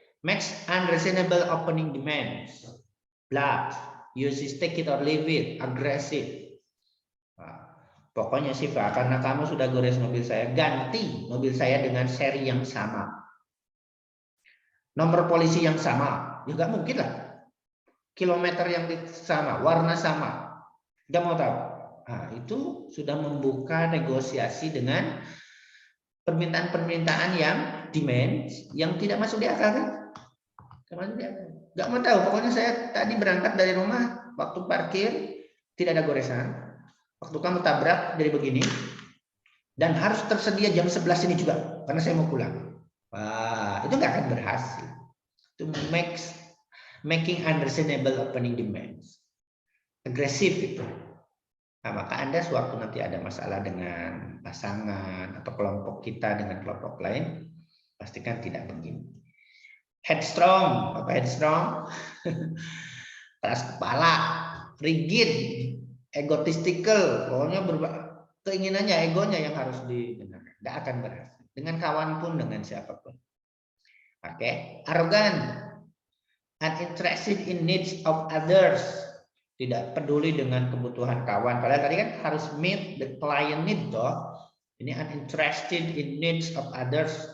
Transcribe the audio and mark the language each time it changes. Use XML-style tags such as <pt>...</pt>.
<en>Max unreasonable opening demands. Blunt, uses take it or leave it, agresif.</en> <id>Pokoknya sih Pak, karena kamu sudah gores mobil saya, ganti mobil saya dengan seri yang sama, nomor polisi yang sama. Ya nggak mungkin lah. Kilometer yang sama, warna sama. Nggak mau tahu. Nah, itu sudah membuka negosiasi dengan permintaan-permintaan yang demand yang tidak masuk di akal kan? Nggak mau tahu. Pokoknya saya tadi berangkat dari rumah, waktu parkir tidak ada goresan. Waktu kamu tabrak dari begini, dan harus tersedia jam 11 ini juga, karena saya mau pulang. Wah, itu nggak akan berhasil.</id> <en>Itu making unreasonable opening demands.</en> <id>Agresif itu. Nah, maka Anda sewaktu nanti ada masalah dengan pasangan atau kelompok kita dengan kelompok lain, pastikan tidak begini.</id> <en>Headstrong, apa headstrong?</en> <id>Keras kepala, rigid, egotistical, pokoknya keinginannya, egonya yang harus didengarkan. Tidak akan berhasil. Dengan kawan pun, dengan siapapun.</id> <en>Oke, arogan, uninterested in needs of others.</en> <id>Tidak peduli dengan kebutuhan kawan. Padahal tadi kan harus</id> <en>meet the client need</en> <id>toh.</id> <en>Ini uninterested in needs of others.</en>